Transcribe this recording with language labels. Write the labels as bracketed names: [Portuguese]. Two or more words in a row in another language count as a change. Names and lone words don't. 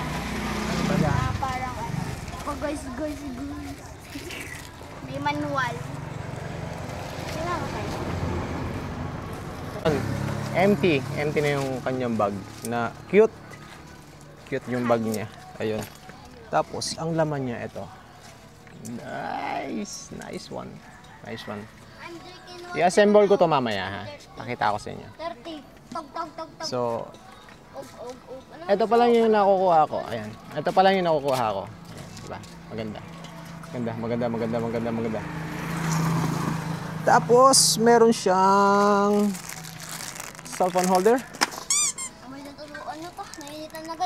[Filipino] Parang ano. [English] Oh, guys. [Filipino] May manual. Kailangan ba tayo? Empty na yung kanyang bag na cute yung bag niya. Ayun. Tapos ang laman niya ito. [English] Nice one. Nice one. [Filipino] Andre Kino. I-assemble ko to mamaya ha. Pakita ko sa inyo. 30. Tog, tog, tog, tog. So, Og, og, og. Ano? ito pa lang yung nakukuha ko. Ayan. Ito pa lang yung nakukuha ko. Ayan, diba? Maganda. Maganda. Tapos, meron siyang cellphone holder. May natutuan nyo to. Nainitan agad.